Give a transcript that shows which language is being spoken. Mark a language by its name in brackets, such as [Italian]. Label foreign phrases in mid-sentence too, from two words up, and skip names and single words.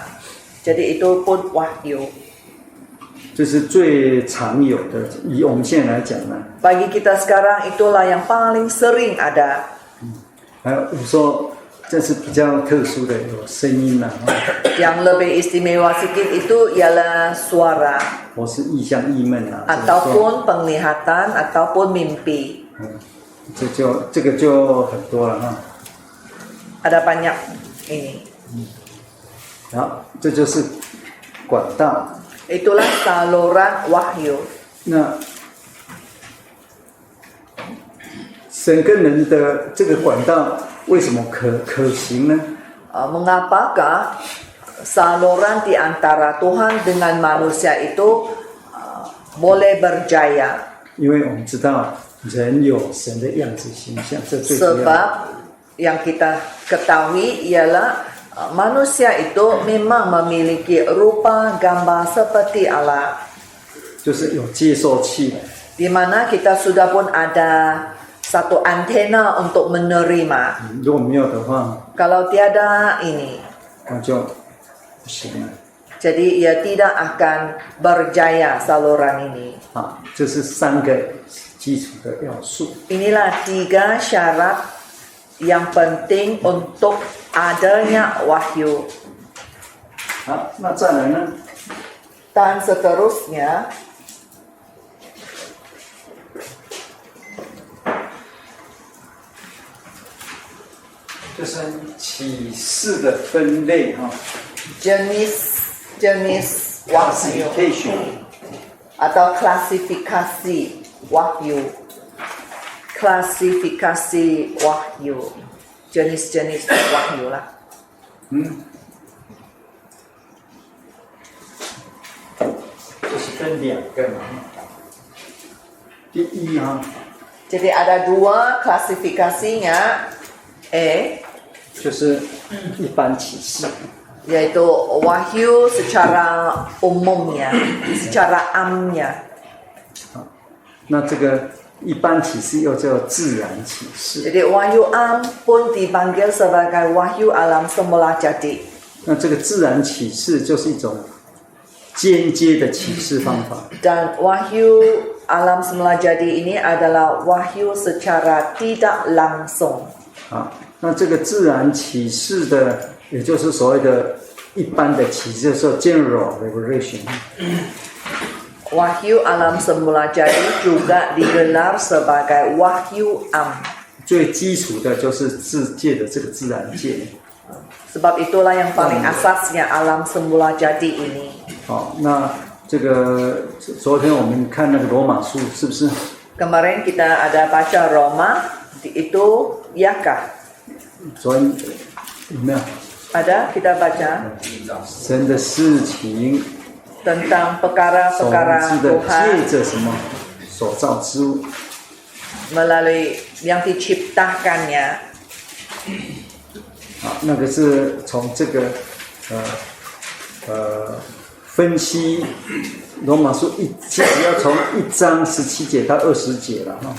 [Malay] Jadi itu pun wahyu. [Chinese] 这是最常有的，以我们现在来讲呢。 [Malay] Bagi kita sekarang itulah yang paling sering ada. [Chinese] 还有时候这是比较特殊的，有声音啦， [Malay] Yang lebih istimewa sikit itu ialah suara [Chinese] 或是意象、意闷啊， [Malay] ataupun penglihatan ataupun mimpi. [Chinese] 这个就很多了哈。 [Malay] Ada banyak ini. [Chinese] 好，这就是管道。 [Malay] Itulah saluran wahyu. [Chinese] 那神跟人的这个管道为什么可行呢？ [Malay] Mengapakah saluran di antara Tuhan dengan manusia itu boleh berjaya? [Chinese] 因为我们知道人有神的样子形象，这最主要。 [Malay] Sebab yang kita ketahui ialah manusia itu memang memiliki rupa gambar seperti Allah. [Chinese] 就是有接受器， [Malay] Di mana kita sudah pun ada satu antena untuk menerima. [Chinese] 如果没有的话， [Malay] Kalau tiada ini, [Chinese] 那就不行了。 [Malay] jadi ia tidak akan berjaya saluran ini. [Chinese] 啊，这是3个基础的要素。 [Malay] Inilah 3 syarat yang penting untuk adanya wahyu. [Chinese] 好，那再来呢？ [Malay] Dan seterusnya, [Chinese] 就是启示的分类哈 [Malay] jenis wahyu [Chinese] ，classification。 [Malay] atau klasifikasi wahyu. Klasifikasi wahyu. Jenis-jenis wahyu lah. [Chinese] 就是分2个嘛。第一哈， [Malay] Jadi ada 2 klasifikasinya. A [Chinese] 就是一般启示， [Malay] yaitu wahyu secara umumnya, secara amnya. [Chinese] 那这个一般启示又叫自然启示。 [Malay] Jadi wahyu am pun dipanggil sebagai wahyu alam semula jadi. [Chinese] 那这个自然启示就是一种间接的启示方法。 [Malay] Dan wahyu alam semula jadi ini adalah wahyu secara tidak langsung. [Chinese] 啊，那这个自然启示的，也就是所谓的一般的启示，就是 [English] general revelation。 [Malay] Wahyu alam semula jadi juga digelar sebagai wahyu am. [Chinese] 最基础的就是自界的这个自然界。 [Malay] Sebab itulah yang paling asasnya alam semula jadi ini. [Chinese] 好，那这个昨天我们看那个罗马书，是不是？ [Malay] Kemarin kita ada baca Roma, itu iyakah? [Chinese] 昨天有没有？ [Malay] Ada kita baca [Chinese] 神的事情， [Malay] tentang [Chinese] 所 [Malay] perkara-perkara [Chinese] 知的 [Malay] Tuhan [Chinese] 借着什么所造之物， [Malay] melalui yang diciptakannya. [Chinese] 啊，那个是从这个分析罗马书其实要从1章17节到20节了哈。